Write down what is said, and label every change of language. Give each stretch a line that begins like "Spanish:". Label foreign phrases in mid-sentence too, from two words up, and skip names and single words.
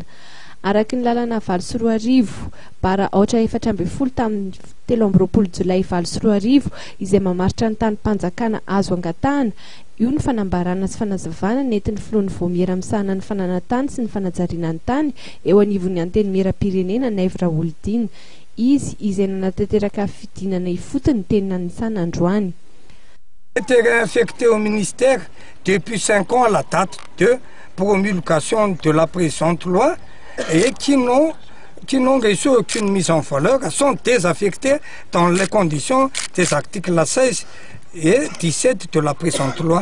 Malagasy: Araky ny lalana valo sy roa arivo bara aotra 14 tamin'ny 13 Jolay valo sy roa arivo izay mamaritra ny tany mpanjakana azo angatahana. Io ny fanambarana sy fanazavana nentin'ny filohan'ny voamiera misahana ny fananantany sy ny fanajariana ny tany eo anivon'ny anteny mera-pirenena Naivra Olzina. Izy izay nanatanteraka fidinana ifotony teny Anisana androany.
French: Terrain affecté au ministère depuis 5 ans à la date de promulgation de la présente loi et qui n'ont reçu aucune mise en valeur sont désaffectés dans les conditions des articles 16 et 17 de la présente loi.